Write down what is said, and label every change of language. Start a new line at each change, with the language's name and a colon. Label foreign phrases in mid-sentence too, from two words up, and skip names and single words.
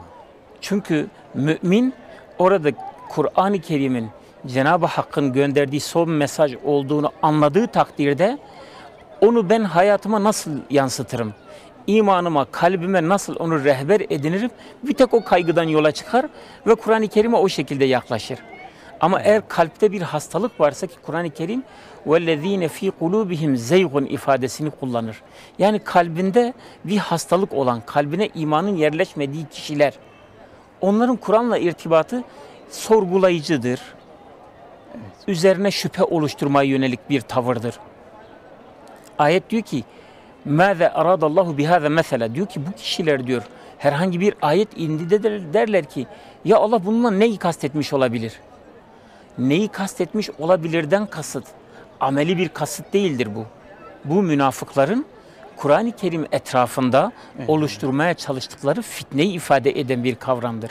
Turkish: Çünkü mümin orada Kur'an-ı Kerim'in Cenab-ı Hakk'ın gönderdiği son mesaj olduğunu anladığı takdirde onu ben hayatıma nasıl yansıtırım? İmanıma, kalbime nasıl onu rehber edinirim? Bir tek o kaygıdan yola çıkar ve Kur'an-ı Kerim'e o şekilde yaklaşır. Ama eğer kalpte bir hastalık varsa ki Kur'an-ı Kerim
Arabic: وَالَّذ۪ينَ ف۪ي قُلُوبِهِمْ زَيْغٌ
Turkish: ifadesini kullanır. Yani kalbinde bir hastalık olan, kalbine imanın yerleşmediği kişiler, onların Kur'an'la irtibatı sorgulayıcıdır. Üzerine şüphe oluşturmaya yönelik bir tavırdır. Ayet diyor ki
Arabic: مَاذَا اَرَادَ اللّٰهُ بِهَذَا
Turkish: mesela diyor ki bu kişiler diyor herhangi bir ayet indi de derler ki ya Allah bununla neyi kastetmiş olabilir? Neyi kastetmiş olabilirden kasıt ameli bir kasıt değildir bu. Bu münafıkların Kur'an-ı Kerim etrafında oluşturmaya çalıştıkları fitneyi ifade eden bir kavramdır.